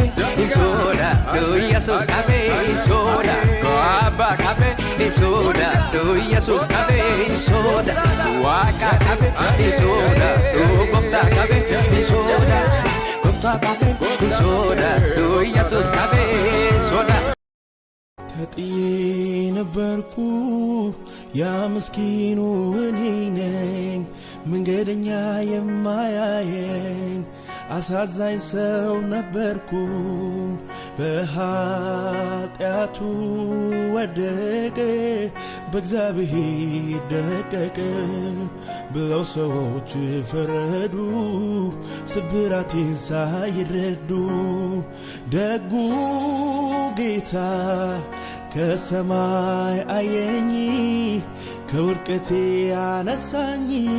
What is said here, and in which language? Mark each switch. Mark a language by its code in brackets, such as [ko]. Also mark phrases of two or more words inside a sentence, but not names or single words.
[om] isoda do Yesus qabe isoda Abba qabe isoda do Yesus qabe isoda Waka qabe isoda do Gofta qabe isoda Gofta qabe isoda do Yesus qabe isoda [am] ተጥዬ ነበርኩ ያ ምስኪኑ እኔ ነኝ መንገደኛ የማያየኝ አሳዛኝ ሰው ነበርኩ በኃጢአቱ ወደቀ በእግዚአብሔር ደቀቀ ብለው ሰዎች ፈረዱ ስብራቴን ሳይረዱ ደጉ ጌታ ከሰማይ አየኝ ከውድቀቴ አነሳኝ